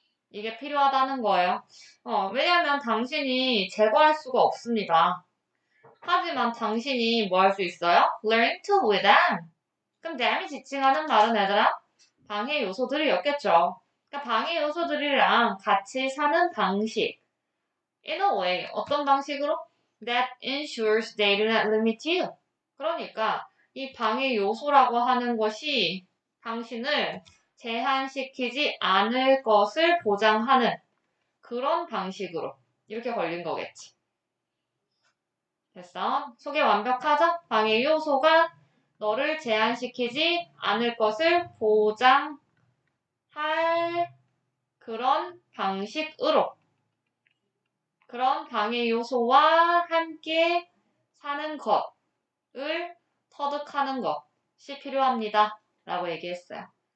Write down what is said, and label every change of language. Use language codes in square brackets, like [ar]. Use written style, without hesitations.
[ko] 이게 필요하다는 거예요. 왜냐하면 당신이 제거할 수가 없습니다. 하지만 당신이 뭐 할 수 있어요? [en] Learn to live them. [ko] 그럼 dam이 지칭하는 말은 얘들아 방해 요소들이었겠죠. 그러니까 방해 요소들이랑 같이 사는 방식. [en] In a way, [ko] 어떤 방식으로? [en] That ensures they do not limit you. [ko] 그러니까 이 방해 요소라고 하는 것이 당신을 제한시키지 않을 것을 보장하는 그런 방식으로 이렇게 걸린 거겠지. 됐어? 소개 완벽하죠? 방해 요소가 너를 제한시키지 않을 것을 보장할 그런 방식으로 그런 방해 요소와 함께 사는 것을 터득하는 것이 필요합니다. 라고 얘기했어요.